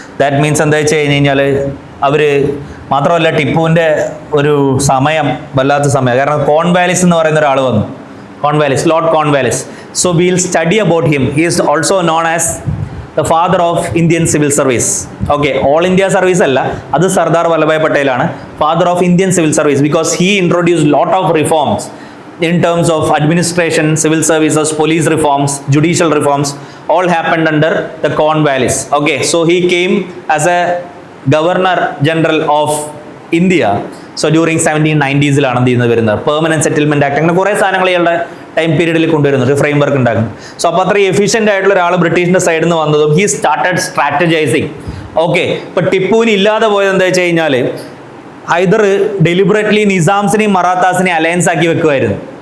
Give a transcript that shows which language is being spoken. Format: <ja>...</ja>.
<ml>That means എന്താ വെച്ച് കഴിഞ്ഞ് കഴിഞ്ഞാൽ അവർ മാത്രമല്ല, ടിപ്പുവിൻ്റെ ഒരു സമയം വല്ലാത്ത സമയം. കാരണം കോൺവാലിസ് എന്ന് പറയുന്ന ഒരാൾ വന്നു.</ml> <en>Cornwallis, lord Cornwallis. So will study about him. He is also known as the father of Indian civil service. Okay, all India service അല്ല, അത് സർദാർ വല്ലഭായ് പട്ടേലാണ്. Father of Indian civil service because he introduced lot of reforms in terms of administration, civil services, police reforms, judicial reforms, all happened under the Cornwallis. Okay, so he came as a Governor General of India.</en> <ml>So during 1790s ലാണ് എന്ത് ചെയ്യുന്നത് വരുന്നത്, permanent settlement act, അങ്ങനെ കുറേ സാധനങ്ങൾ ഇയാളുടെ time പീരീഡിൽ കൊണ്ടുവരുന്നുണ്ട്, ഫ്രെയിം വർക്ക് ഉണ്ടാക്കുന്നു. സോ അപ്പോൾ അത്രയും എഫിഷ്യന്റ് ആയിട്ടുള്ള ഒരാൾ ബ്രിട്ടീഷിന്റെ സൈഡിൽ നിന്ന് വന്നതും</ml> <en>He started strategising.</en> <ml>ഓക്കെ, ഇപ്പൊ ടിപ്പുവിന് ഇല്ലാതെ പോയത് എന്താ വെച്ച് കഴിഞ്ഞാൽ ഹൈദർ ഡെലിബറേറ്റ്ലി നിസാംസിനെയും മറാത്താസിനെയും അലയൻസ് ആക്കി വെക്കുമായിരുന്നു.</ml>